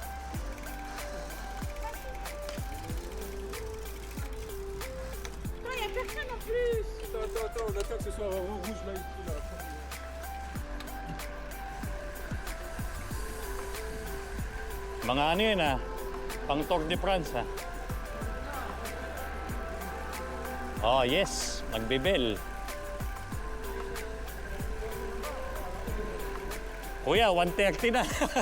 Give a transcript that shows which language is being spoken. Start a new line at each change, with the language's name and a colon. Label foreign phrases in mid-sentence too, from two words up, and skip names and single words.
French: Il n'y a personne en plus. Attends, on attend que ce soit rouge là.
Filipino: Mga ano yun pang Tour de France
English: Oh yes,
Filipino: magbibel. Kuya, 1:30 na.